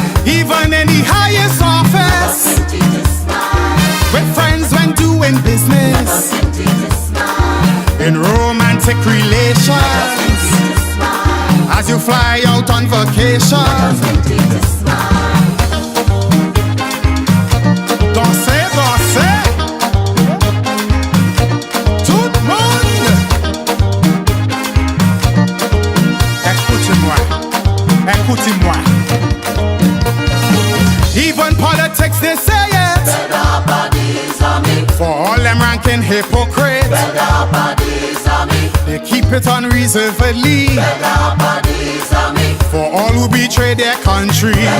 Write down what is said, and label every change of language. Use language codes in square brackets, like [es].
[en] Even in the highest office, with friends when doing business, in romantic relations, as you fly out on vacation. [fr] Dansez, dansez, tout le monde. Écoutez-moi, écoutez-moi. [en] Even politics they say it, for all them ranking hypocrites, they keep it unreservedly, for all who betray their country.